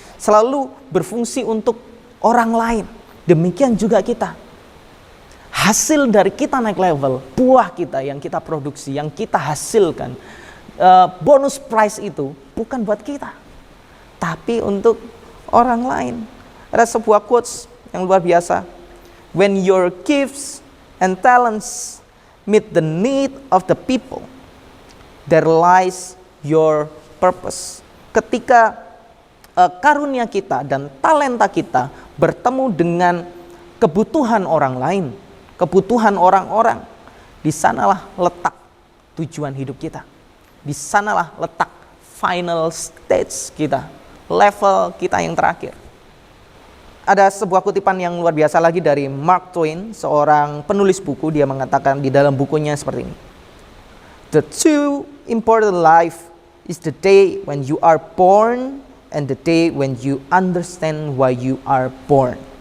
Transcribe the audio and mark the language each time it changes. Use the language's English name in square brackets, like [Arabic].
[Indonesian] Selalu berfungsi untuk orang lain. Demikian juga kita. Hasil dari kita naik level, buah kita yang kita produksi, yang kita hasilkan, bonus prize itu bukan buat kita, tapi untuk orang lain. Ada sebuah quotes yang luar biasa. [English] When your gifts and talents meet the need of the people, there lies your purpose. [Indonesian] Ketika karunia kita dan talenta kita bertemu dengan kebutuhan orang lain, kebutuhan orang-orang, di sanalah letak tujuan hidup kita. Di sanalah letak final stage kita, level kita yang terakhir. Ada sebuah kutipan yang luar biasa lagi dari Mark Twain, seorang penulis buku. Dia mengatakan di dalam bukunya seperti ini. [English] The two important life is the day when you are born and the day when you understand why you are born.